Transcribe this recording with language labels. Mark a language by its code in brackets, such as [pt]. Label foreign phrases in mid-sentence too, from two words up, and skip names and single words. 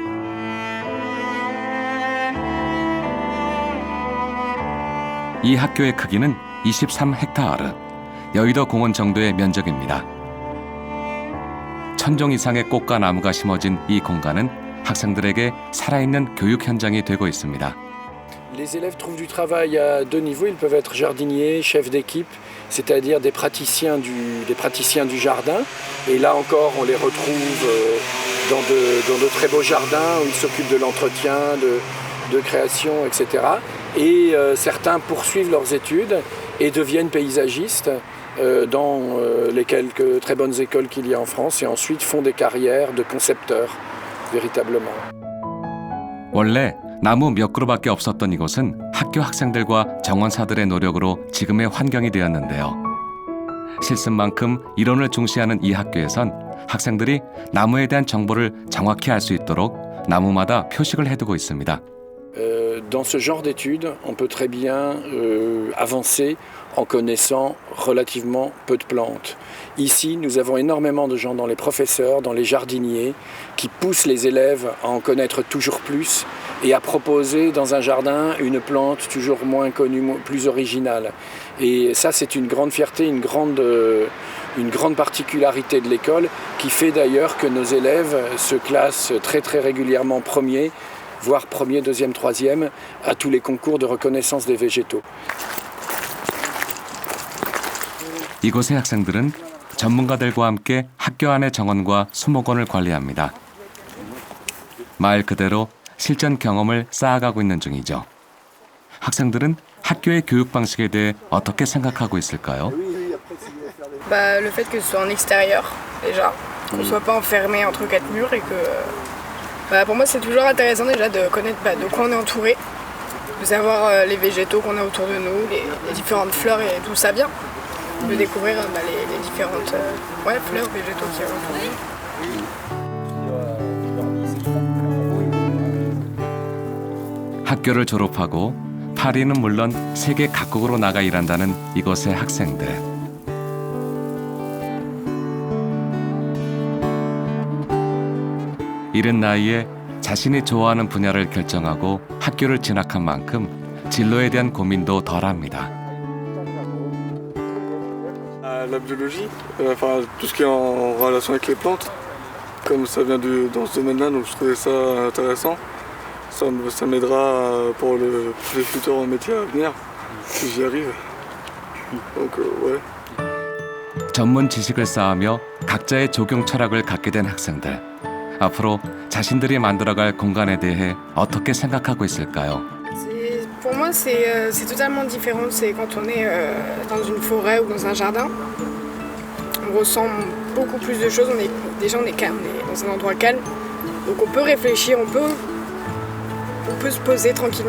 [ko] 이 학교의 크기는 23헥타르, 여의도 공원 정도의 면적입니다. 1000종 이상의 꽃과 나무가 심어진 이 공간은 학생들에게 살아있는 교육 현장이 되고 있습니다. [fr] Les élèves trouvent du travail à deux niveaux. Ils peuvent être jardiniers, chefs d'équipe, c'est-à-dire des praticiens du jardin. Et là encore, on les retrouve dans de très beaux jardins où ils s'occupent de l'entretien, de création, etc. Et certains poursuivent leurs études et deviennent paysagistes dans les quelques très bonnes écoles qu'il y a en France et ensuite font des carrières de concepteurs, véritablement. [ko] 원래 나무 몇 그루밖에 없었던 이곳은 학교 학생들과 정원사들의 노력으로 지금의 환경이 되었는데요. 실습만큼 이론을 중시하는 이 학교에선 학생들이 나무에 대한 정보를 정확히 알 수 있도록 나무마다 표식을 해두고 있습니다. [fr] Dans ce genre d'études, on peut très bien avancer en connaissant relativement peu de plantes. Ici, nous avons énormément de gens dans les professeurs, dans les jardiniers, qui poussent les élèves à en connaître toujours plus et à proposer dans un jardin une plante toujours moins connue, plus originale. Et ça, c'est une grande fierté, une grande particularité de l'école qui fait d'ailleurs que nos élèves se classent très régulièrement premiers, voire premier, deuxième, troisième, à tous les concours de reconnaissance des végétaux. [ko] 이곳의 학생들은 전문가들과 함께 학교 안의 정원과 수목원을 관리합니다. 말 그대로 실전 경험을 쌓아가고 있는 중이죠. 학생들은 학교의 교육 방식에 대해 어떻게 생각하고 있을까요? [fr] Le fait que ce soit en extérieur, déjà, qu'on ne soit pas enfermé entre quatre murs et que... pour moi, c'est toujours intéressant déjà de connaître de quoi on est entouré, de savoir les végétaux qu'on a autour de nous, les différentes fleurs et d'où ça vient, de découvrir les différentes fleurs, végétaux qu'il y a autour de nous. [ko] 학교를 졸업하고 파리는 물론 세계 각국으로 나가 일한다는 이곳의 학생들. 이른 나이에 자신이 좋아하는 분야를 결정하고 학교를 진학한 만큼 진로에 대한 고민도 덜합니다. [fr] La biologie, enfin tout ce qui est en relation avec les plantes, comme ça vient dans ce domaine-là, donc je trouvais ça intéressant. Ça m'aidera pour les futurs métiers à venir, si j'y arrive. Donc ouais. [ko] 전문 지식을 쌓으며 각자의 적용 철학을 갖게 된 학생들. 앞으로 자신들이 만들어갈 공간에 대해 어떻게 생각하고 있을까요? [fr] Pour moi, c'est totalement différent. C'est quand on est dans une forêt ou dans un jardin. On ressent beaucoup plus de choses. On est calme, on est dans un endroit calme. Donc on peut réfléchir, on peut se poser tranquillement.